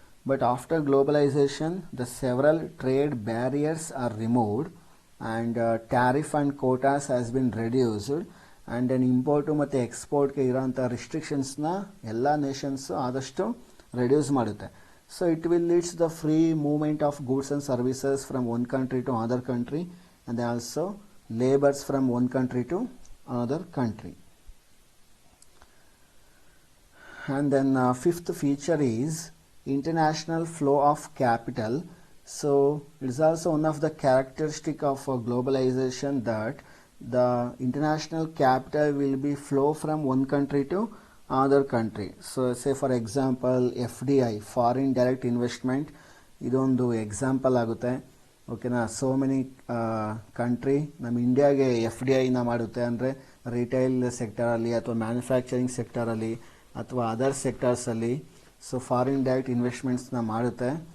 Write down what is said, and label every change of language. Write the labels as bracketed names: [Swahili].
[English] but after globalization the several trade barriers are removed and tariff and quotas has been reduced, and then [Kannada] import ಮತ್ತು ಎಕ್ಸ್ಪೋರ್ಟ್ಗೆ ಇರೋಂಥ ರಿಸ್ಟ್ರಿಕ್ಷನ್ಸ್ನ ಎಲ್ಲ nations ಆದಷ್ಟು reduce ಮಾಡುತ್ತೆ. [English] So it will leads the free movement of goods and services from one country to other country, and then also labours from one country to another country. And then fifth feature is international flow of capital. So it is also one of the characteristic of globalization that the international capital will be flow from one country to another country. So say for example FDI, foreign direct investment, [Kannada] ಇದೊಂದು example ಆಗುತ್ತೆ. ಓಕೆನಾ, so many country ನಮ್ಮ ಇಂಡಿಯಾಗೆ FDIನ ಮಾಡುತ್ತೆ, ಅಂದರೆ retail ಸೆಕ್ಟರಲ್ಲಿ ಅಥವಾ manufacturing ಸೆಕ್ಟರಲ್ಲಿ ಅಥವಾ other ಸೆಕ್ಟರ್ಸಲ್ಲಿ so foreign direct ಇನ್ವೆಸ್ಟ್ಮೆಂಟ್ಸ್ನ ಮಾಡುತ್ತೆ.